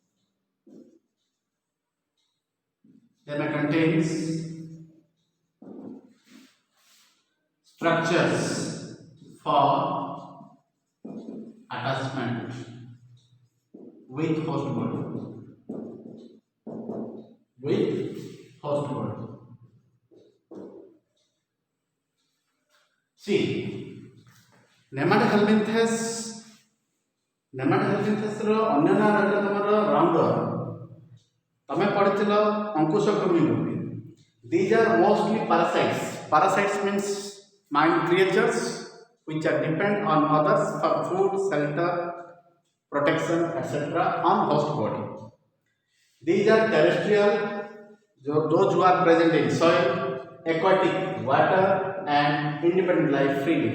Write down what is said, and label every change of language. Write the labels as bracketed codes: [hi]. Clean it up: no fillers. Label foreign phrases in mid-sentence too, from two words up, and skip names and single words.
[en] structures for attachment with host body. With host body. [or] See, Nematohelminthes ର ଅନ୍ୟ ନାଁ ରହିଲା ତମର ରାଉଣ୍ଡର. ତମେ ପଢିଥିଲ ଅଙ୍କୁଶକ୍ରମୀ ବୋଲି. [en] These are mostly parasites. Parasites means mind creatures which are depend on others for food, shelter, protection, etc. on host body. These are terrestrial, those who are present in soil, aquatic, water, and independent life freely.